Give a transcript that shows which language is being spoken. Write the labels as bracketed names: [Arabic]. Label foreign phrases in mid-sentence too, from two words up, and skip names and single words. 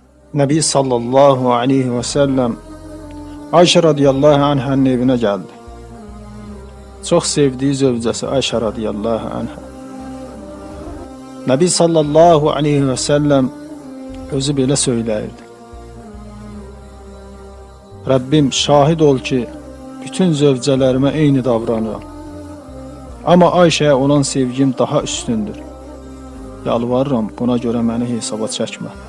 [Turkish] Nebi [Arabic] صلى الله عليه وسلم [Turkish] Ayşe [Arabic] رضي الله عنه'ın [Turkish] evine geldi. Çok sevdiği zövcəsi Ayşe [Arabic] رضي الله عنه'a. [Azerbaijani] Nebi [Arabic] صلى الله عليه وسلم [Azerbaijani] özü belə söyləyirdi. Rabbim şahid ol ki, bütün zövcələrimə eyni davranıram. [Turkish] Ama Ayşe'ye olan sevgim daha üstündür. [Azerbaijani] Yalvarıram, buna görə məni hesaba çəkmə.